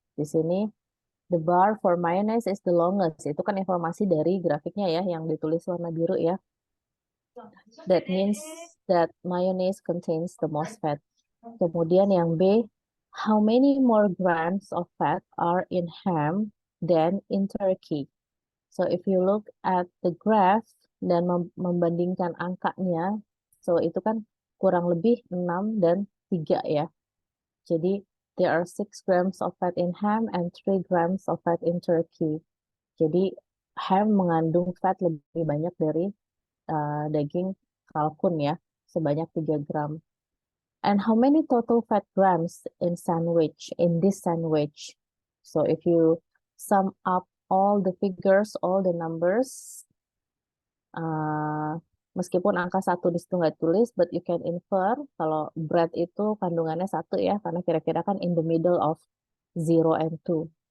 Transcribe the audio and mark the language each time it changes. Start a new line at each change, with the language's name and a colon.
Indonesian: Di sini
English: the bar for mayonnaise is the longest.
Indonesian: Itu kan informasi dari grafiknya ya yang ditulis warna biru ya.
English: That means that mayonnaise contains the most fat.
Indonesian: Kemudian yang B,
English: how many more grams of fat are in ham than in turkey? So if you look at the graph
Indonesian: dan membandingkan angkanya, so itu kan kurang lebih 6 dan 3 ya.
English: Jadi there are 6 grams of fat in ham and 3 grams of fat in turkey.
Indonesian: Jadi ham mengandung fat lebih banyak dari daging kalkun ya, sebanyak 3 gram.
English: And how many total fat grams in this sandwich? So if you sum up all the figures, all the numbers,
Indonesian: meskipun angka 1 di situ nggak tulis,
English: but you can infer
Indonesian: kalau bread itu kandungannya 1 ya, karena kira-kira kan
English: in the middle of 0 and 2.